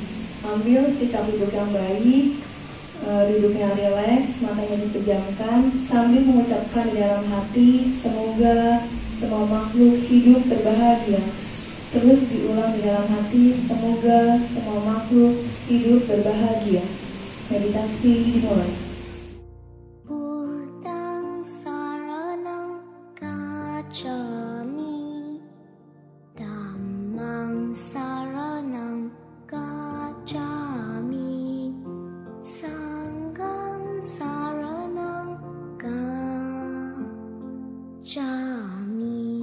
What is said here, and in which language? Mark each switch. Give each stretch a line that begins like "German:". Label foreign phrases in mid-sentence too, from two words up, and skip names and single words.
Indonesian: Ambil sikap duduk yang baik, duduknya rileks, matanya dipejamkan, sambil mengucapkan di dalam hati, semoga semua makhluk hidup berbahagia. Terus diulang di dalam hati, semoga semua makhluk hidup berbahagia. Meditasi dimulai.
Pali: Buddhang saranang gacchami, Dhammang saranang gacchami, Sanghang saranang gacchami.